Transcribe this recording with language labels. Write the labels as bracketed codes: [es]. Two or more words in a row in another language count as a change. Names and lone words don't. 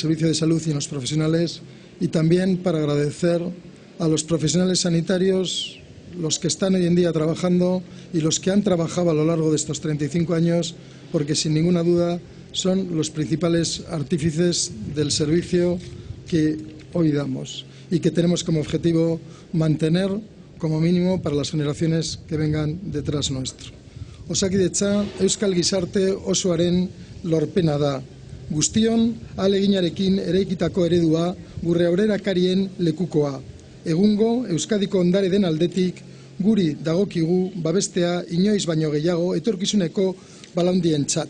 [es] servicio de salud y en los profesionales, y también para agradecer a los profesionales sanitarios, los que están hoy en día trabajando y los que han trabajado a lo largo de estos 35 años, porque sin ninguna duda son los principales artífices del servicio que hoy damos y que tenemos como objetivo mantener como mínimo para las generaciones que vengan detrás nuestro. [eu] Osakidetza Euskal Gizarte osoaren lorpena da. Guztion ahaleginarekin eraikitako eredua gure aurrerakarien lekukoa. Egungo Euskadiko ondare den aldetik guri dagokigu babestea inoiz baino gehiago etorkizuneko belaundientzat.